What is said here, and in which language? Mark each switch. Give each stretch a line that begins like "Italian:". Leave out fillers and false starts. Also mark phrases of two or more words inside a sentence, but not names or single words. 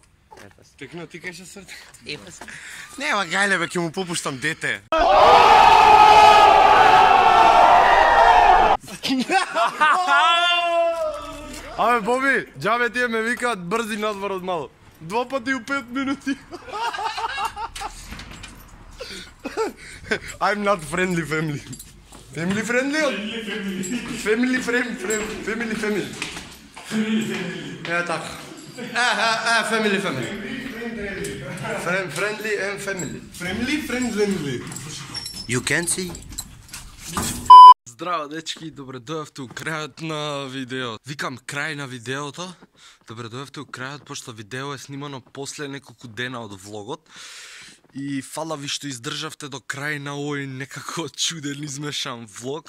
Macedonian: Текно ти кајше срце. Епас. Нема гајле бе, ќе му попуштам дете. Абе, Боби, џабе тие ме викаат брзи надвор од мало. 2 пати у 5 минути.
English: I'm not friendly family. Family friendly? Family friendly.
Macedonian: Ja, така. Family.
English: Friendly and family. Friendly. You can see.
Macedonian: Здраво, дечки, добре дојавте у крајот на видеото. Викам крај на видеото. Добре дојавте у крајот, пошто видео е снимано после неколку дена од влогот. И фала ви што издржавте до крај на овој некако чуден измешан влог.